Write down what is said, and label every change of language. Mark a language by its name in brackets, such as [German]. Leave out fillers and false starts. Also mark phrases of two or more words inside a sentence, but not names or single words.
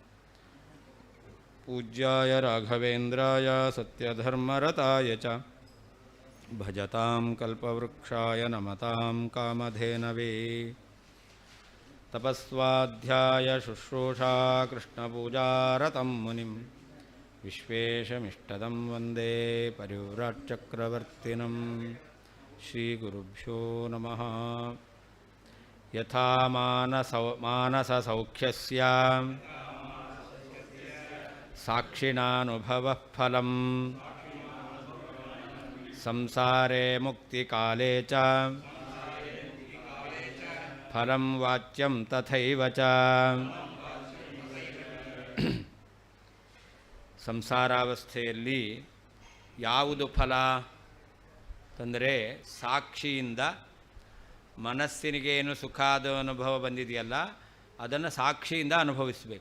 [Sanskrit] ಪೂಜ್ಯಾಯ ರಾಘವೇಂದ್ರಾಯ ಸತ್ಯಧರ್ಮರತಾಯ ಚ ಭಜತಾಂ ಕಲ್ಪವೃಕ್ಷಾಯ ನಮತಾಂ ಕಾಮಧೇನವೇ. ತಪಸ್ವಾಧ್ಯಾಯ ಶುಶ್ರೂಷಾ ಕೃಷ್ಣಪೂಜಾರತಂ ಮುನಿಂ ವಿಶ್ವೇಶಮಿಷ್ಟದಂ ವಂದೇ ಪರಿವ್ರಾಟ್ಚಕ್ರವರ್ತಿನಂ. ಶ್ರೀಗುರುಭ್ಯೋ ನಮಃ. ಯಥಾ ಮಾನಸಸೌಖ್ಯಸ್ಯ ಸಾಕ್ಷಿಣಾನುಭವಃ ಫಲಂ ಸಂಸಾರೇ ಮುಕ್ತಿಕಾಲೇ ಚ ಫಲಂ ವಾಚ್ಯಂ ತಥೈವ ಚ. [Kannada] ಸಂಸಾರಾವಸ್ಥೆಯಲ್ಲಿ ಯಾವುದು ಫಲ ಅಂತಂದರೆ, ಸಾಕ್ಷಿಯಿಂದ ಮನಸ್ಸಿನಿಗೇನು ಸುಖಾದ ಅನುಭವ ಬಂದಿದೆಯಲ್ಲ ಅದನ್ನು ಸಾಕ್ಷಿಯಿಂದ ಅನುಭವಿಸಬೇಕು.